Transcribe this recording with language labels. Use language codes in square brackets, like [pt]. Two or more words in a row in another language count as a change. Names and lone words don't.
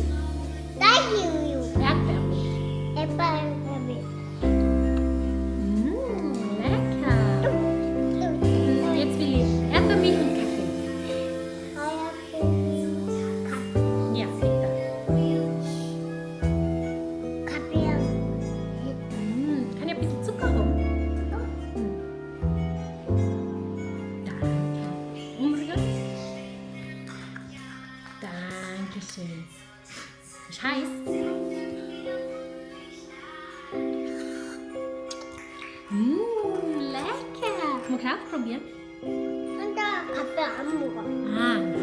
[ko] 딸기 우유. [de] Erdbeermilch. 에빠르베. Lecker. Jetzt will ich Erdbeermilch und Kaffee. Ja, bitte. Kann ja ein bisschen Zucker haben. Danke. Umrühren. Dankeschön. Ist heiß. Lecker. Kann man auch probieren? [ko] 근데 카페 안 먹어. Ah,